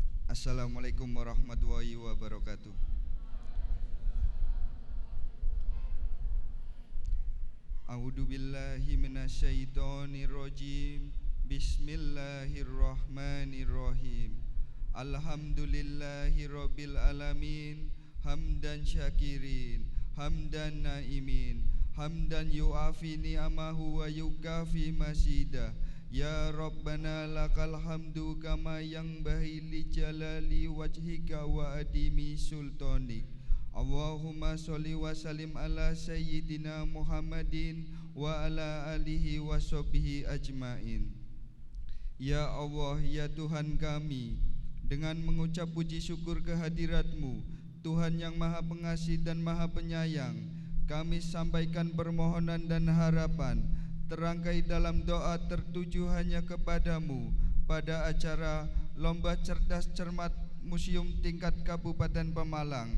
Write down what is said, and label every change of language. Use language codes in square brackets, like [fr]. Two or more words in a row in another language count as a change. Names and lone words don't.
[ar] السلام عليكم ورحمة الله وبركاته. أعوذ بالله من الشيطان الرجيم. بسم الله الرحمن الرحيم. الحمد لله رب العالمين. حمدا شاكرين، حمدا ناعمين، حمدا يوافي نعمه ويكافئ مزيده. يا ربنا لك الحمد كما ينبغي لجلال وجهك وعظيم سلطانك. اللهم صل وسلم على سيدنا محمد وعلى آله وصحبه أجمعين. [id] Ya Allah, ya Tuhan kami, dengan mengucap puji syukur kehadirat-Mu, Tuhan yang Maha Pengasih dan Maha Penyayang, kami sampaikan permohonan dan harapan terangkai dalam doa tertuju hanya kepadamu pada acara Lomba Cerdas Cermat Museum tingkat Kabupaten Pemalang.